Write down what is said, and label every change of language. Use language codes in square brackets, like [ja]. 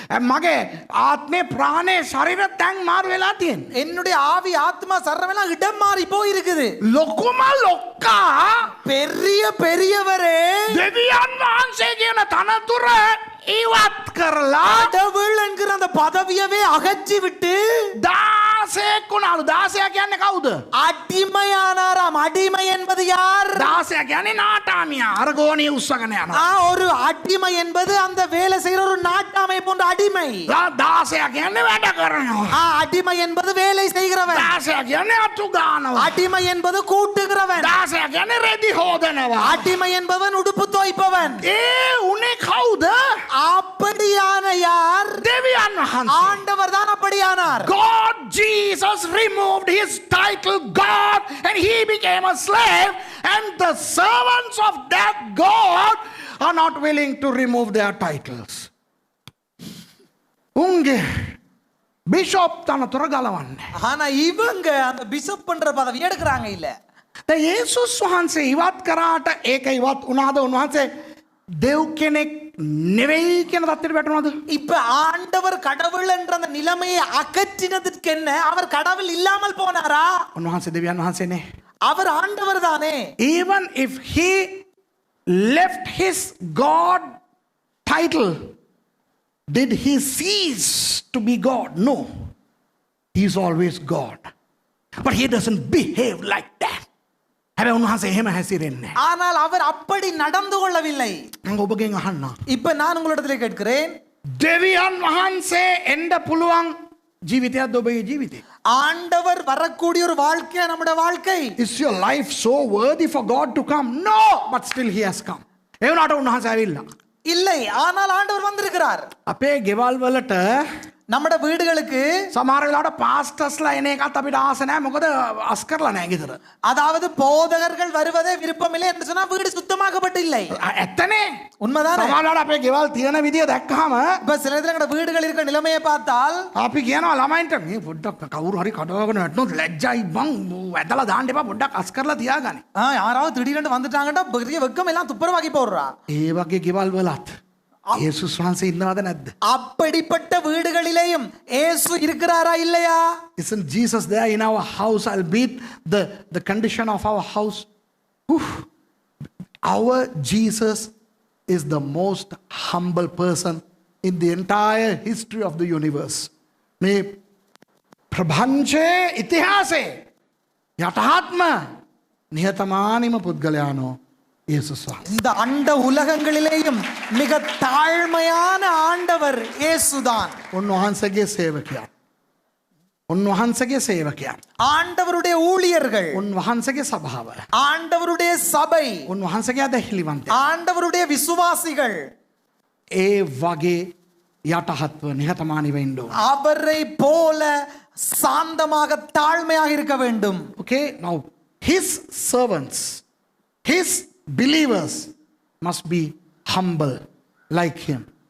[si] මගේ ආත්මේ ප්‍රාණේ ශරීර තැන් මාරු වෙලා තියෙන්නේ. [ta] என்னுடைய ஆவி ஆத்மா சர்வெல்லாம் இடம் மாறி போய் இருக்குது. [si] ලොකුම ලොක්කා [ta] பெரிய பெரியவரே [si] දෙවියන් වහන්සේ කියන තනතුර ඉවත් කරලා [ta] கடவுள் என்கிற அந்த பதவியவே அகற்றி விட்டு [si] දාසයෙක් වුණාලු. දාසයා කියන්නේ කවුද? [ta] அடிமையானாராம். அடிமை என்பது யார்? [si] දාසයා කියන්නේ නාටාමියා. අරගෝණිය උස්සගෙන යනවා. [ta] ஒரு அடிமை என்பது அந்த வேலை செய்யற ஒரு நாட்டாமை போன்ற அடிமை. [si] දාසයා කියන්නේ වැඩ කරනවා. [ta] அடிமை என்பது வேலை செய்கிறவன். [si] දාසයා කියන්නේ අතු ගන්නවා. [ta] அடிமை என்பது கூட்டுகிறவன். [si] දාසයා කියන්නේ රෙදි හොදනවා. [ta] அடிமை என்பவன் உடுப்பு துவைப்பவன். [si] උනේ කවුද? [ta] அப்படியான யார்? [si] දෙවියන් වහන්සේ. [ta] ஆண்டவர் தான் அப்படியானார். [en] God, Jesus removed his title God and he became a slave, and the servants of that God are not willing to remove their titles. [si] උන්ගේ බිෂොප් තනතුර ගලවන්නේ. [ta] ஆனா இவங்க அந்த பிஷப் பண்ற பதவி எடுக்கறாங்க இல்ல. [si] දැන් යේසුස් වහන්සේ ඉවත් කරාට ඒක ඉවත් වුණාද? උන්වහන්සේ දෙව් කෙනෙක් නෙවෙයි කියන தத்திர වැටුණාද? [ta] இப்ப ஆண்டவர் கடவுள் என்ற அந்த நிலைமையை அகற்றினதுக்கு என்ன அவர் கடவுள் இல்லாமல் போனாரா? [si] උන්වහන්සේ දෙවියන් වහන්සේ නේ. [ta] அவர் ஆண்டவர் தானே. [en] Even if he left his God title, did he cease to be God? No. He is always God. But he doesn't behave like that. [si] හැබැයි උන්වහන්සේ එහෙම හැසිරෙන්නේ නැහැ. [ta] ஆனால் அவர் அப்படி நடந்து கொள்ளவில்லை. [si] මම ඔබගෙන් අහන්නා. [ta] இப்ப நான் உங்களிடத்தில் கேட்கிறேன். [si] දෙවියන් වහන්සේ එන්න පුළුවන් ජීවිතයක්ද ඔබගේ ජීවිතේ? [ta] ஆண்டவர் வரக்கூடிய ஒரு வாழ்க்கை நம்முடைய வாழ்க்கை. [en] Is your life so worthy for God to come? No, but still he has come. [si] ඒ වුණාට උන්වහන්සේ ඇවිල්ලා. [ta] இல்லை, ஆனால் ஆண்டவர் வந்திருக்கிறார். [si] අපේ ගෙවල් වලට [ta] நம்மட வீடுகளுக்கு [si] සමහර වෙලාවට පාස්ටර්ස්ලා එන එකත් අපිට ආස නැහැ. මොකද අස් කරලා නැහැ ගෙදර. [ta] அதாவது போதகர்கள் வருவதே விருப்பமில்லை என்று சொன்னா வீடு சுத்தமாக்கப்பட்டு இல்லை. [si] ඇත්තනේ. [ta] உண்மைதானே? [si] සමහර වෙලාවට අපේ ගෙවල් තියෙන විදිය දැක්කහම [ta] இப்ப சில நேரத்துல எங்கட வீடுகள் இருக்கிற நிலைமையை பார்த்தால் [si] අපි කියනවා ළමයින්ට මේ පොඩ්ඩක් කවුරු හරි කඩාගෙන වැටුනොත් ලැජ්ජයි බං ඇදලා දාන්න එපා පොඩ්ඩක් අස් කරලා තියාගන්න. [ta] யாராவது திடீரென்று வந்துட்டாங்கடா பெரிய வெக்கம் எல்லாம் துப்புரவாக்கி போடுறா. [si] ඒ වගේ ගෙවල් වලත් යේසුස් වහන්සේ ඉන්නවද නැද්ද? [ta] அப்படிப்பட்ட வீடுகளிலேயும் இயேசு இருக்கிறாரா இல்லையா? [en] Isn't Jesus there in our house? I'll beat the condition of our house. Whew. Our Jesus is the most humble person in the entire history of the universe. [si] මේ ප්‍රපංචයේ ඉතිහාසයේ යටහත්ම නිහතමානීම පුද්ගලයානෝ යේසුස් වහන්සේ. [ta] இந்த அண்ட உலகங்களிலேயும் மிக தாழ்மையான ஆண்டவர் இயேசுதான். [si] උන්වහන්සේගේ සේවකයන්. උන්වහන්සේගේ සේවකයන්. [ta] ஆண்டவருடைய ஊழியர்கள், [si] උන්වහන්සේගේ සභාව. [ta] ஆண்டவருடைய சபை, [si] උන්වහන්සේගේ අදහිලිවන්තය. [ta] ஆண்டவருடைய விசுவாசிகள் [si] ඒ වගේ යටහත්ව නිහතමානීව ඉන්න ඕන. [ta] அவரை போல சாந்தமாக தாழ்மையாக இருக்க வேண்டும். [en] Okay, now his servants, his believers must be humble like him.